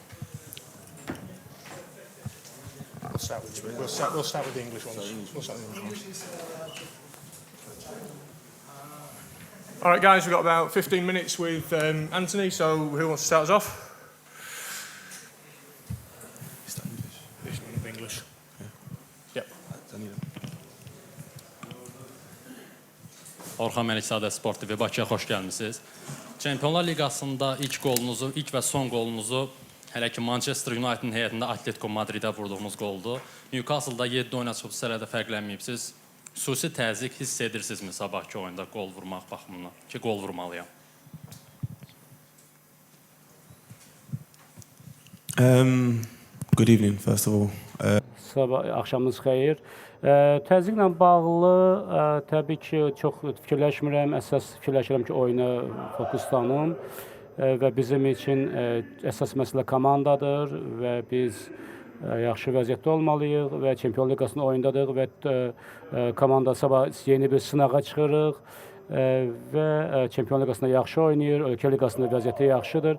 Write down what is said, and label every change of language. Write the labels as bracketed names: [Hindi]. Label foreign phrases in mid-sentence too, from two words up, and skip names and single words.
[English] We'll start with the English ones. We'll start with the English ones. All right, guys, we've got about 15 minutes with Anthony, so who wants to start us off? Start English. This one of English. Yep. [Azerbaijani] Orxan Məlikzadə Sport TV, Bakıya xoş gəlmisiniz. Çempionlar Liqasında ilk və son qolunuzu hələ ki Manchester United-in heyətində Atletico Madridə vurduğunuz qoldur. Newcastle-da 7 oyuna çıxıb sərədə fərqlənməyibsiniz. Xüsusi təzyiq hiss edirsinizmi sabahki oyunda qol vurmaq baxımından ki, qol vurmalıyam? [English] Good evening, first of all. [Azerbaijani] Sabah axşamınız xeyir. Təzyiqlə bağlı təbii ki, çox fikirləşmirəm. Əsas fikirləşirəm ki, oyuna fokuslanım və bizim üçün əsas məsələ komandadır və biz yaxşı vəziyyətdə olmalıyıq və Çempionlar Liqasının oyundadıq və komanda sabah yeni bir sınağa çıxırıq və Çempionlar Liqasında yaxşı oynayır, ölkə liqasında vəziyyəti yaxşıdır.